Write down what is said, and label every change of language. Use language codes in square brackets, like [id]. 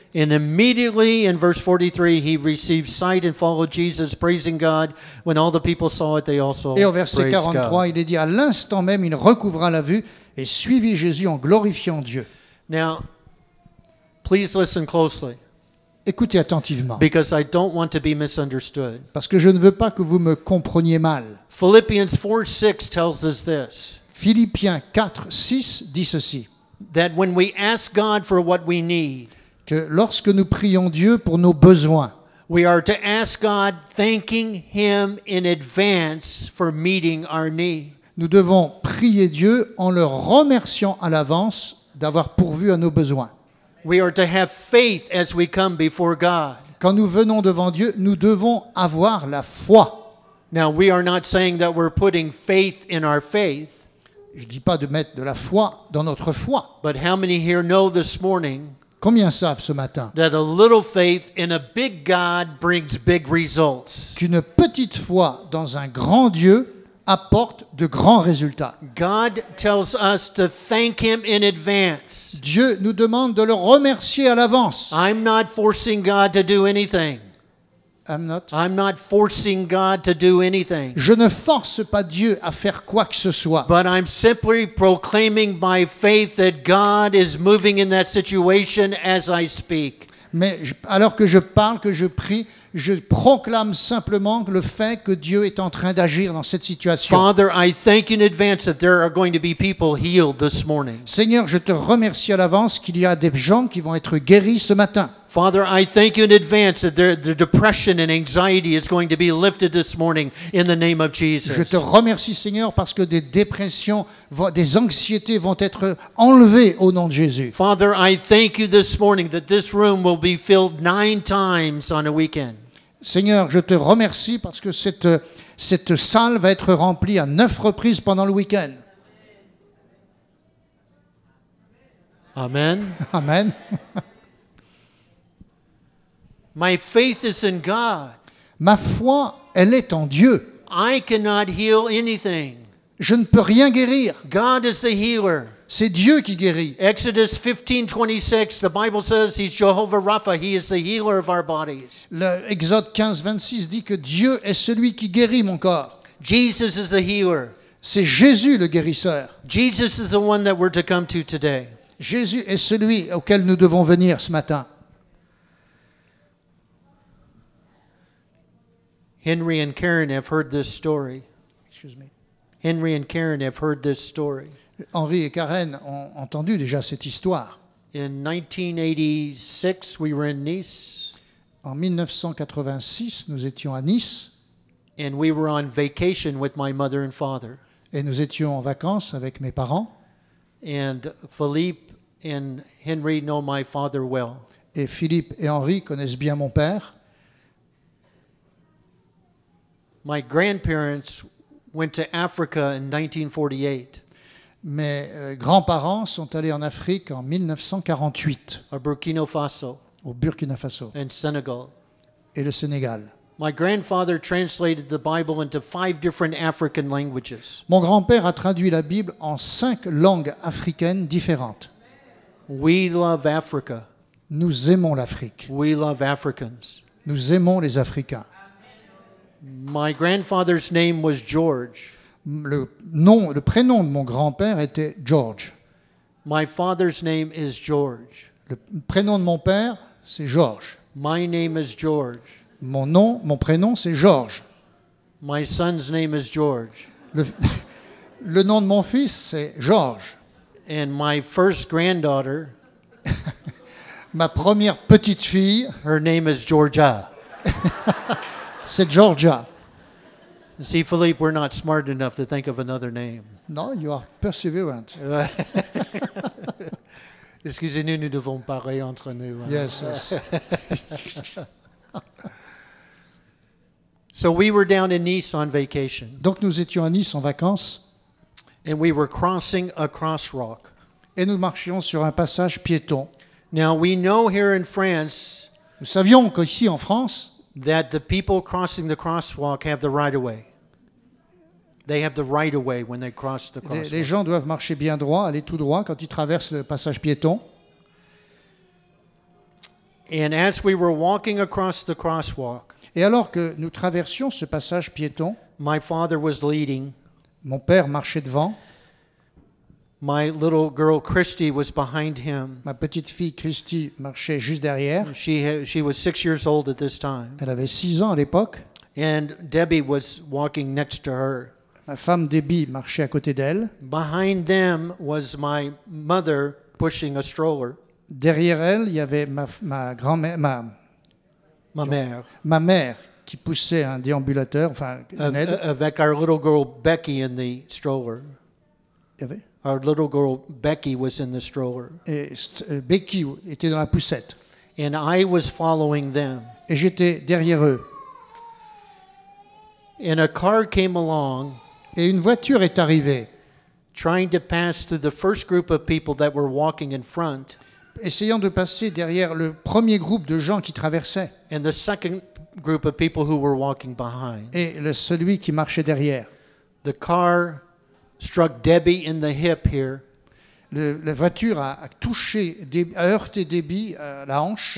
[en] And immediately in verse 43, he received sight and followed Jesus, praising God. When all the people saw it, they also [fr] Et au verset [en] praised 43, God. [fr] il est dit, à l'instant même, il recouvra la vue et suivit Jésus en glorifiant Dieu. [en] Now, please listen closely, [fr] Écoutez attentivement, [en] because I don't want to be misunderstood. [fr] parce que je ne veux pas que vous me compreniez mal. [en] Philippians 4:6 tells us this, [fr] Philippiens 4, 6 dit ceci, [en] that when we ask God for what we need, [fr] que lorsque nous prions Dieu pour nos besoins, [en] we are to ask God, thanking Him in advance for meeting our need. [fr] nous devons prier Dieu en le remerciant à l'avance d'avoir pourvu à nos besoins. [en] We are to have faith as we come before God. [fr] Quand nous venons devant Dieu, nous devons avoir la foi. [en] Now, we are not saying that we're putting faith in our faith, [fr] Je ne dis pas de mettre de la foi dans notre foi. [en] but how many here know this morning [fr] Combien savent ce matin [en] that a little faith in a big God brings big results? [fr] qu'une petite foi dans un grand Dieu apporte de grands résultats? [en] God tells us to thank Him in advance. [fr] Dieu nous demande de le remercier à l'avance. [en] I'm not forcing God to do anything. I'm not forcing God to do anything. [fr] Je ne force pas Dieu à faire quoi que ce soit. [en] But I'm simply proclaiming by faith that God is moving in that situation as I speak. [fr] Mais alors que je parle, que je prie, je proclame simplement le fait que Dieu est en train d'agir dans cette situation. [en] Father, I thank you in advance that there are going to be people healed this morning. [fr] Seigneur, je te remercie à l'avance qu'il y a des gens qui vont être guéris ce matin. [en] Father, I thank you in advance that the depression and anxiety is going to be lifted this morning in the name of [fr] Je [en] Jesus. [fr] te remercie, Seigneur, parce que des dépressions, des anxiétés vont être enlevées au nom de Jésus. [en] Father, I thank you this morning that this room will be filled 9 times on a weekend. [fr] Seigneur, je te remercie parce que cette salle va être remplie à 9 reprises pendant le week-end. [en] Amen. Amen. My faith is in God. [fr] Ma foi, elle est en Dieu. [en] I cannot heal anything. [fr] Je ne peux rien guérir. [en] God is the healer. [fr] C'est Dieu qui guérit. [en] Exodus 15:26, the Bible says He's Jehovah Rapha. He is the healer of our bodies. [fr] Le Exode 15, 26 dit que Dieu est celui qui guérit mon corps. [en] Jesus is the healer. [fr] C'est Jésus le guérisseur. [en] Jesus is the one that we're to come to today. [fr] Jésus est celui auquel nous devons venir ce matin. [en] Henry and Karen have heard this story. Excuse me. Henry and Karen have heard this story. [fr] Henri et Karen ont entendu déjà cette histoire. [en] In 1986, we were in Nice, [fr] En 1986, nous étions à Nice [en] and we were on vacation with my mother and father. [fr] et nous étions en vacances avec mes parents. [en] And Philippe and Henry know my father well. [fr] Et Philippe et Henri connaissent bien mon père. [en] My grandparents went to Africa in 1948, [fr] Mes grands-parents sont allés en Afrique en 1948, [en] or Burkina Faso [fr] au Burkina Faso [en] and Senegal. [fr] et le Sénégal. [en] My grandfather translated the Bible into 5 different African languages. [fr] Mon grand-père a traduit la Bible en 5 langues africaines différentes. [en] We love Africa. [fr] Nous aimons l'Afrique. [en] We love Africans. [fr] Nous aimons les Africains. [en] My grandfather's name was George. [fr] Le prénom de mon grand-père était George. [en] My father's name is George. [fr] Le prénom de mon père, c'est George. [en] My name is George. [fr] Mon prénom, c'est George. [en] My son's name is George. [fr] Le nom de mon fils, c'est George. [en] And my first granddaughter, [fr] Ma première petite fille, [en] her name is Georgia. [fr] c'est Georgia. [en] See, Philippe, we're not smart enough to think of another name. [fr] Non, [en] you are perseverant. [fr] Excusez-nous, nous devons parler entre nous. [en] Yes, yes. So we were down in Nice on vacation, [fr] Donc nous étions à Nice en vacances [en] and we were crossing a crosswalk. [fr] et nous marchions sur un passage piéton. [en] Now, we know here in France [fr] Nous savions qu'ici en France, [en] that the people crossing the crosswalk have the right-of-way. They have the right-of-way when they cross the [fr] les [en] crosswalk. [fr] gens doivent marcher bien droit, aller tout droit quand ils traversent le passage piéton. [en] And as we were walking across the crosswalk, [fr] Et alors que nous traversions ce passage piéton, [en] my father was leading. [fr] mon père marchait devant, [en] My little girl Christy was behind him. [fr] ma petite fille Christy marchait juste derrière. [en] She was 6 years old at this time. [fr] Elle avait 6 ans à l'époque. [en] And Debbie was walking next to her. [fr] Ma femme Debbie marchait à côté d'elle. [en] Behind them was my mother pushing a stroller, [fr] Derrière elle, il y avait ma grand-mère, ma mère, ma mère qui poussait un déambulateur, enfin une aide. avec [en] our little girl Becky in the stroller. [fr] Il y avait- [en] Our little girl Becky was in the stroller. [fr] Et Becky était dans la poussette. [en] And I was following them. [fr] Et j'étais derrière eux. [en] And a car came along [fr] Et une voiture est arrivée, [en] trying to pass through the first group of people that were walking in front [fr] essayant de passer derrière le premier groupe de gens qui traversaient [en] and the second group of people who were walking behind. [fr] et celui qui marchait derrière. [en] The car struck Debbie in the hip here, [fr] La voiture a heurté Debbie à la hanche